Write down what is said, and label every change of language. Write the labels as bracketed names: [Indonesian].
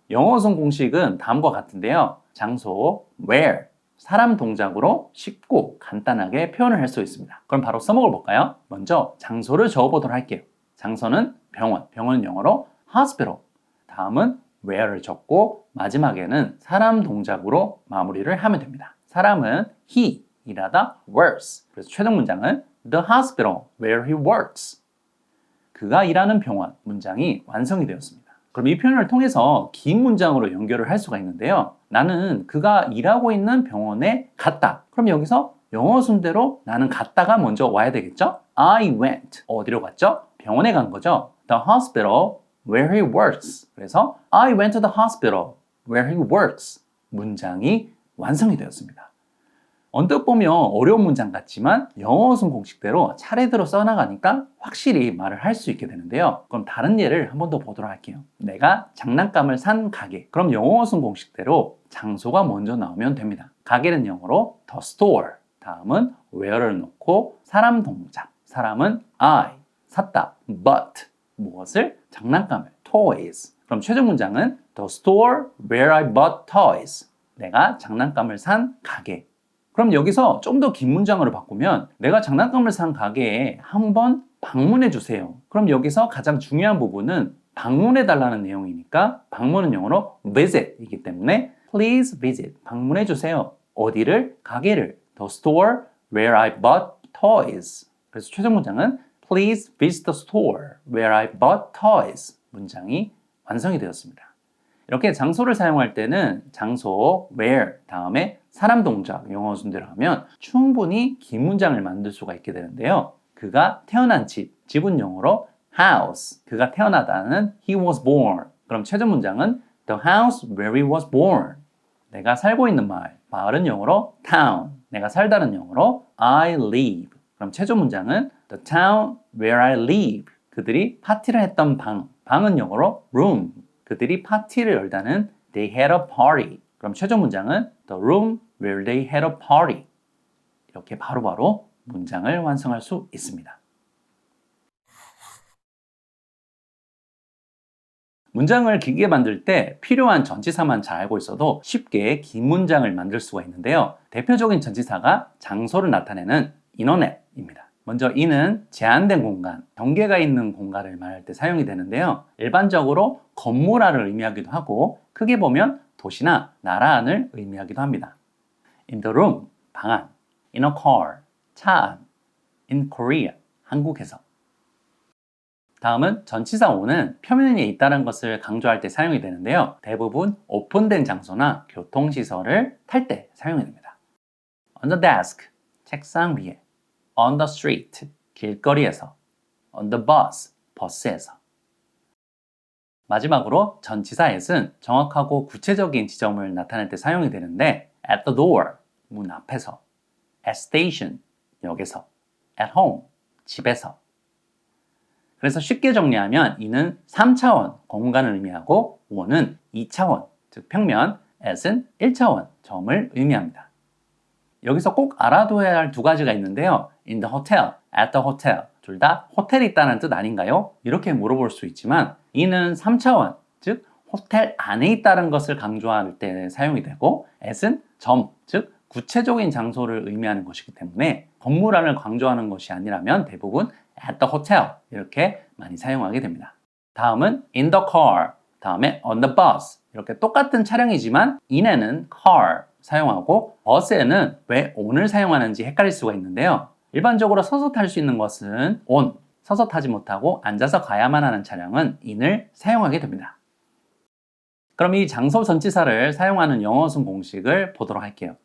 [Korean] 영어 어순 공식은 다음과 같은데요. 장소, where, 사람 동작으로 쉽고 간단하게 표현을 할 수 있습니다. 그럼 바로 써먹어 볼까요? 먼저 장소를 적어보도록 할게요. 장소는 병원, 병원은 영어로 hospital. 다음은 where를 적고 마지막에는 사람 동작으로 마무리를 하면 됩니다. 사람은 he, 일하다, works. 그래서 최종 문장은 [English] the hospital where he works. [Korean] 그가 일하는 병원 문장이 완성이 되었습니다. 그럼 이 표현을 통해서 긴 문장으로 연결을 할 수가 있는데요. 나는 그가 일하고 있는 병원에 갔다. 그럼 여기서 영어 순대로 나는 갔다가 먼저 와야 되겠죠? [English] I went. [Korean] 어디로 갔죠? 병원에 간 거죠. [English] the hospital where he works. 그래서 I went to the hospital where he works. [Korean] 문장이 완성이 되었습니다. 언뜻 보면 어려운 문장 같지만 영어 어순 공식대로 차례대로 써나가니까 확실히 말을 할 수 있게 되는데요. 그럼 다른 예를 한 번 더 보도록 할게요. 내가 장난감을 산 가게. 그럼 영어 어순 공식대로 장소가 먼저 나오면 됩니다. 가게는 영어로 the store. 다음은 where를 넣고 사람 동작. 사람은 I. 샀다. but. 무엇을? 장난감을. toys. 그럼 최종 문장은 [English] the store where I bought toys. [Korean] 내가 장난감을 산 가게. 그럼 여기서 좀 더 긴 문장으로 바꾸면 내가 장난감을 산 가게에 한번 방문해 주세요. 그럼 여기서 가장 중요한 부분은 방문해 달라는 내용이니까 방문은 영어로 visit이기 때문에 [English] please visit, [Korean] 방문해 주세요. 어디를? 가게를. [English] The store where I bought toys. [Korean] 그래서 최종 문장은 [English] please visit the store where I bought toys. [Korean] 문장이 완성이 되었습니다. 이렇게 장소를 사용할 때는 장소, where 다음에 사람 동작, 영어 순대로 하면 충분히 긴 문장을 만들 수가 있게 되는데요. 그가 태어난 집, 집은 영어로 house. 그가 태어나다는 [English] he was born. [Korean] 그럼 최종 문장은 [English] the house where he was born. [Korean] 내가 살고 있는 마을, 마을은 영어로 town. 내가 살다는 영어로 [English] I live. [Korean] 그럼 최종 문장은 [English] the town where I live. [Korean] 그들이 파티를 했던 방, 방은 영어로 room. 그들이 파티를 열다는 [English] they had a party. [Korean] 그럼 최종 문장은 [English] the room where they had a party. [Korean] 이렇게 바로바로 문장을 완성할 수 있습니다. 문장을 길게 만들 때 필요한 전치사만 잘 알고 있어도 쉽게 긴 문장을 만들 수가 있는데요. 대표적인 전치사가 장소를 나타내는 인터넷입니다. 먼저 이는 제한된 공간, 경계가 있는 공간을 말할 때 사용이 되는데요. 일반적으로 건물 안을 의미하기도 하고 크게 보면 도시나 나라 안을 의미하기도 합니다. [English] In the room, [Korean] 방 안. [English] In a car, [Korean] 차 안. [English] In Korea, [Korean] 한국에서. 다음은 전치사 on은 표면에 있다는 것을 강조할 때 사용이 되는데요. 대부분 오픈된 장소나 교통시설을 탈 때 사용이 됩니다. [English] On the desk, [Korean] 책상 위에. [English] On the street, [Korean] 길거리에서. [English] On the bus, [Korean] 버스에서. 마지막으로 전치사 at은 정확하고 구체적인 지점을 나타낼 때 사용이 되는데 [English] at the door, [Korean] 문 앞에서. [English] at station, [Korean] 역에서. [English] at home, [Korean] 집에서. 그래서 쉽게 정리하면 이는 3차원, 공간을 의미하고 on은 2차원, 즉 평면, at은 1차원, 점을 의미합니다. 여기서 꼭 알아둬야 할 두 가지가 있는데요. [English] In the hotel, at the hotel. [Korean] 둘 다 호텔이 있다는 뜻 아닌가요? 이렇게 물어볼 수 있지만 이는 3차원, 즉 호텔 안에 있다는 것을 강조할 때 사용이 되고 at은 점, 즉 구체적인 장소를 의미하는 것이기 때문에 건물 안을 강조하는 것이 아니라면 대부분 [English] at the hotel [Korean] 이렇게 많이 사용하게 됩니다. [English] 다음은 in the car, 다음에 on the bus. [Korean] 이렇게 똑같은 차량이지만 in에는 car 사용하고 버스에는 왜 on을 사용하는지 헷갈릴 수가 있는데요. 일반적으로 서서 탈 수 있는 것은 on, 서서 타지 못하고 앉아서 가야만 하는 차량은 in을 사용하게 됩니다. 그럼 이 장소 전치사를 사용하는 영어 순 공식을 보도록 할게요.